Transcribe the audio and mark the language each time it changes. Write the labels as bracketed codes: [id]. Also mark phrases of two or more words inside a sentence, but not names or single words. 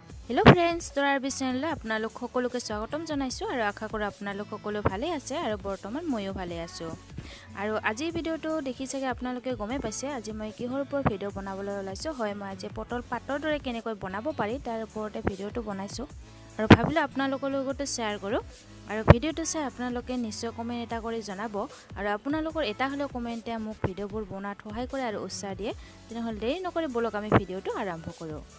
[en] hello friends [as] তোৰাৰ চেনেল আপোনালোক সকলোকে স্বাগতম জনাইছো আৰু আশা কৰো আপোনালোক সকলো ভালে আছে আৰু বৰ্তমান ময়ো ভালে আছো আৰু আজি ভিডিওটো দেখি চাগে আপোনালোকে গমে পাইছে আজি মই কিহৰ ওপৰত ভিডিও বনাবলৈ ওলাইছো হয় মই আজি পটল পাতৰ দৰে কেনেকৈ বনাব পাৰি তাৰ ওপৰতে ভিডিওটো বনাইছো আৰু ভাবিলো আপোনালোকৰ লগতে শেয়াৰ কৰো আৰু ভিডিওটো চাই আপোনালোকে নিশ্চয় কমেন্ট এটা কৰি জনাব আৰু আপোনালোকৰ এটা হলে কমেন্টে মোক ভিডিওবোৰ বনাত সহায় কৰে আৰু উৎসাহ দিয়ে তেনেহলে দেৰি নকৰি বলক আমি ভিডিওটো আৰম্ভ কৰো